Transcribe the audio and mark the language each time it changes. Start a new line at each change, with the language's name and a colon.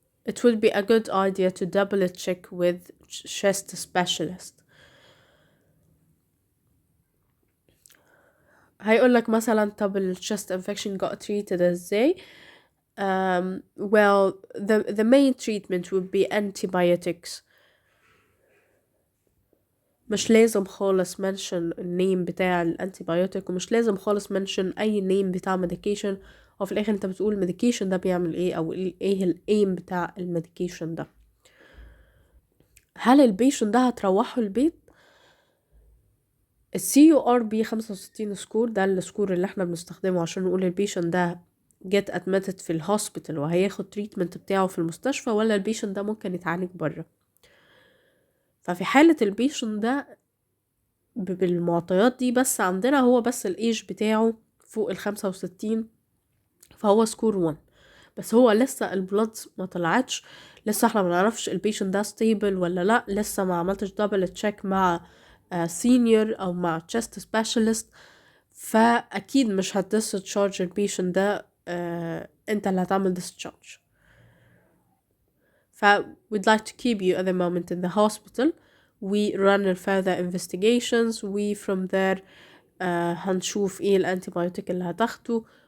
English: it would be a good idea to double check with chest specialist.
Arabic: هيقولك مثلا طب ال chest infection
English: got treated
Arabic: ازاي.
English: well the main treatment would be antibiotics.
Arabic: مش لازم خالص mention النيم بتاع الانتيبيوتيك، ومش لازم خالص mention اي نيم بتاع medication، وفي الاخر انت بتقول medication ده بيعمل ايه او ايه الايم بتاع الميديكيشن ده. هل البيشن ده هتروحه البيت؟ CURB 65 سكور، ده السكور اللي احنا بنستخدمه عشان نقول البيشن ده
English: get admitted
Arabic: في الهوسبيتال وهياخد تريتمنت بتاعه في المستشفى، ولا البيشن ده ممكن يتعالج بره. ففي حالة البيشن ده بالمعطيات دي بس عندنا هو بس الايج بتاعه فوق 65، فهو سكور 1. بس هو لسه البلاد ما طلعتش، لسه احنا ما نعرفش البيشن ده ستيبل ولا لا، لسه ما عملتش دبل تشيك مع سينيور او مع تشست سبيشالست. فاكيد مش هتديسشارج البيشن ده، انت اللي هتعمل discharge.
English: ف we'd like to keep you at the moment in the hospital. We run further investigations. We from there
Arabic: هنشوف ايه الانتيبيوتيك اللي هتاخده.